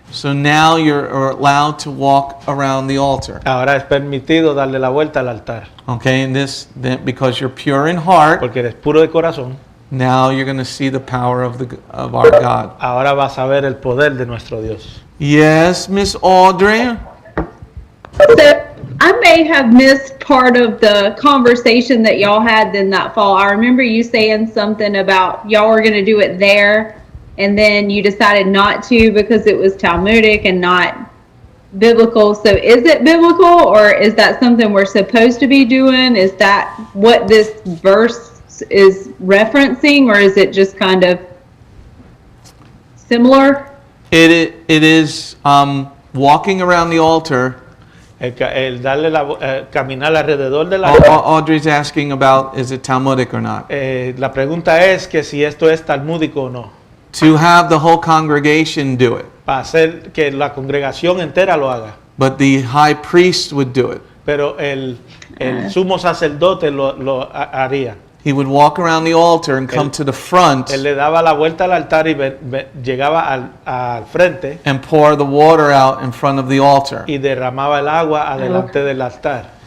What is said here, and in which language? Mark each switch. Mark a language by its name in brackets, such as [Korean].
[English] So now you're allowed to walk around the altar. [Spanish] Ahora es permitido darle la vuelta al altar, [English] Okay? And because you're pure in heart, [Spanish] porque eres puro de corazón. [English] now you're going to see the power of our God. [Spanish] Ahora vas a ver el poder de nuestro Dios. [English] Yes, Miss Audrey. So I may have missed part of the conversation that y'all had in that fall. I remember you saying something about y'all were going to do it there, and then you decided not to because it was Talmudic and not biblical. So is it biblical, or is that something we're supposed to be doing? Is that what this verse is referencing, or is it just kind of similar? It is walking around the altar. [Spanish] El darle caminar alrededor del Au- altar. [English] Audrey's asking about, is it Talmudic or not? [Spanish] La pregunta es que si esto es talmúdico o no. [English] To have the whole congregation do it, [Spanish] Para hacer que la congregación entera lo haga. [English] but the high priest would do it. [Spanish] Pero el sumo sacerdote lo haría. [English] He would walk around the altar and come to the front [Spanish] Él le daba la vuelta al altar y llegaba al frente [English] and pour the water out in front of the altar. [Spanish] y derramaba el agua adelante del altar.